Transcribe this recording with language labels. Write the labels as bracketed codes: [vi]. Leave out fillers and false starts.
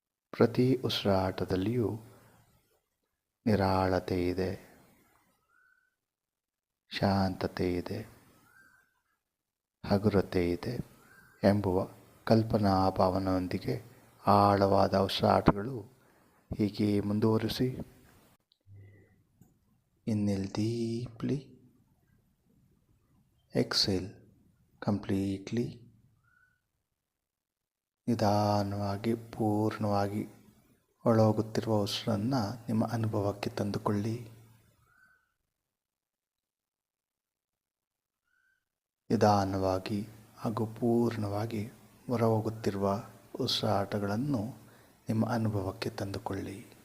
[kn] ಪ್ರತಿ ಉಸಿರಾಟದಲ್ಲಿಯೂ ನಿರಾಳತೆ ಇದೆ, ಶಾಂತತೆ ಇದೆ, ಹಗುರತೆ ಇದೆ ಎಂಬುವ ಕಲ್ಪನಾ ಭಾವನೆಯೊಂದಿಗೆ ಆಳವಾದ ಉಸಿರಾಟಗಳು ಹೀಗೆ ಮುಂದುವರಿಸಿ. [en] Inhale deeply, exhale completely. [kn] ನಿಧಾನವಾಗಿ ಪೂರ್ಣವಾಗಿ ಒಳಹೋಗುತ್ತಿರುವ ಉಸಿರನ್ನು ನಿಮ್ಮ ಅನುಭವಕ್ಕೆ ತಂದುಕೊಳ್ಳಿ. ನಿಧಾನವಾಗಿ ಹಾಗೂ ಪೂರ್ಣವಾಗಿ ಹೊರಹೋಗುತ್ತಿರುವ ಉಸಿರಾಟಗಳನ್ನು ನಿಮ್ಮ ಅನುಭವಕ್ಕೆ ತಂದುಕೊಳ್ಳಿ.